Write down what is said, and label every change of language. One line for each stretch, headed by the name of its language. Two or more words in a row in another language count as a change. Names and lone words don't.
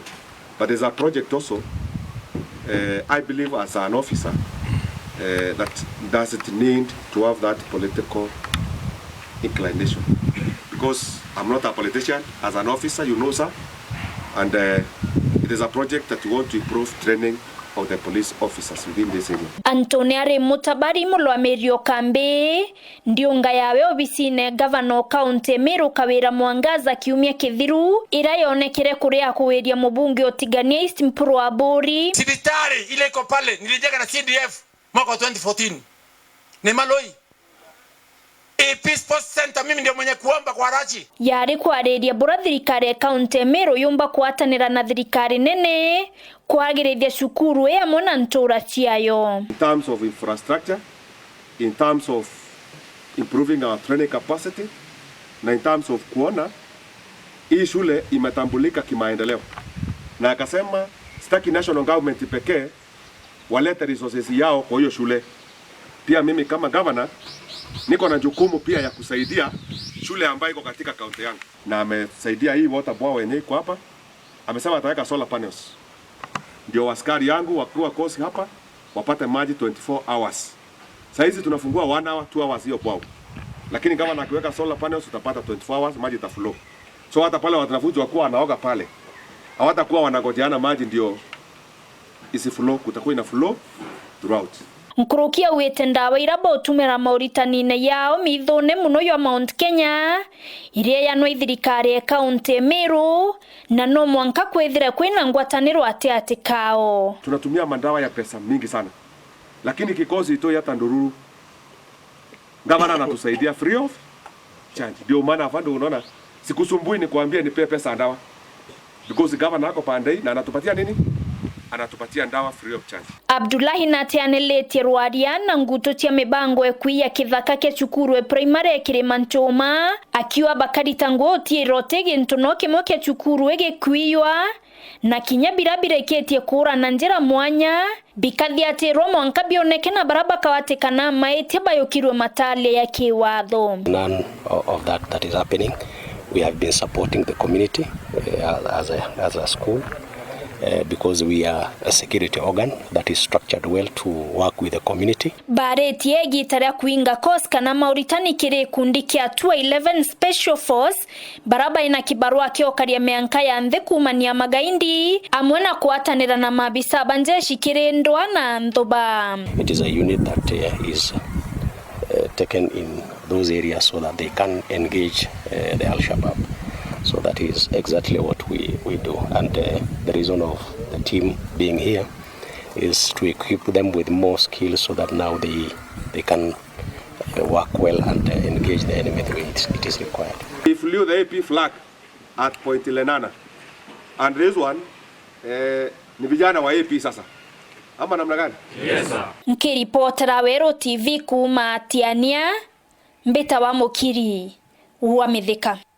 English: But there's a project also, I believe as an officer, that doesn't need to have that political inclination. Because I'm not a politician, as an officer, you know, sir, and it is a project that we want to improve training of the police officers within this area.
Meru: Antoniare Mutabari mulwamerio kambi ndiunga yawe obisine governor county Meru Kawira Mwangaza kiumia kithiru ira yonekere kuria kuweria mubunge wa Tigania East Mpuru wa Bori.
Swahili: Sibitari ile iko pale nilijenga na CDF mwaka 2014 ni maloi Peace Post Center, mimi ndio mwenye kuomba kwa raji.
Meru: Yari kwa redia bora thirikari county Meru yumba kuatanira na thirikari nene kwagirithia cukuru ya mona ntura ciayo.
English: In terms of infrastructure, in terms of improving our training capacity, na in terms of
Swahili: kuona hii shule imetambulika kimaendeleo. Na akasema sitaki
English: national government
Swahili: pekee walete resources yao kwa hiyo shule. Pia mimi kama governor niko na jukumu pia ya kusaidia shule ambayo iko katika kaunti yangu. Na amesaidia hii
English: water bore
Swahili: yenyewe iko hapa. Amesema ataweka
English: solar panels.
Swahili: Ndio askari yangu wakiwa kosi hapa wapate maji
English: 24 hours.
Swahili: Sasa hizi tunafungua 1 hour, 2 hours hiyo kwao. Lakini kama nakiweka
English: solar panels
Swahili: utapata
English: 24 hours
Swahili: maji itaflow. So hata pale wanafunzi wakuwa wanaoga pale, hawatakuwa wanagojeana maji ndio isiflow, kutakuwa ina
English: flow throughout.
Meru: Nkurukia wete ndawa iraba utumira Mauritanine yao mithone muno ya Mount Kenya iria yanwa thirikari ya county Meru na no mwanka kwethira kwina ngwataniro ate kao.
Swahili: Tunatumia mandawa ya pesa mingi sana, lakini kikosi ito ya Tandururu gavana anatusaidia
English: free of charge.
Swahili: Ndio maana afande unaona sikusumbui ni kuambia nipe pesa ndawa, because gavana ako pande na anatupatia nini? Anatupatia ndawa
English: free of charge.
Meru: Abdullahi natianelete rwaria na nguto cia mibango ekuia kithaka kia cukuru primary ya KIRIMANCHUMA akiwa bakari tango tirote gintuno kimwe kia cukuru egekuiywa na kinya birabira iketie kura na njira mwanya bikathia ati mwanka bioneke na baraba kawatekana maete bayokirwe matale ya kiwatho.
English: None of that is happening. We have been supporting the community as a school. Because we are a security organ that is structured well to work with the community.
Meru: Bareti egitara kuinga koska na Mauritani kire kundi kia 211
English: Special Force
Meru: baraba ina kibarua kio UKARIA meanka ya ndhe kumania magaindi amwena kuatanira na mabisa banjeshi kire ndoa na ndoba.
English: It is a unit that is taken in those areas so that they can engage the Al-Shabaab. So that is exactly what we do. And the reason of the team being here is to equip them with more skills so that now they can work well and engage the enemy the way it is required. We flew the AP flag at Point Lenana. And this one,
Swahili: ni vijana wa AP sasa. Ama namna gani?
English: Yes sir.
Meru: Nkiripotera Wero TV kuma Tiania, Mbeta wa Mukiri, wa Mithika.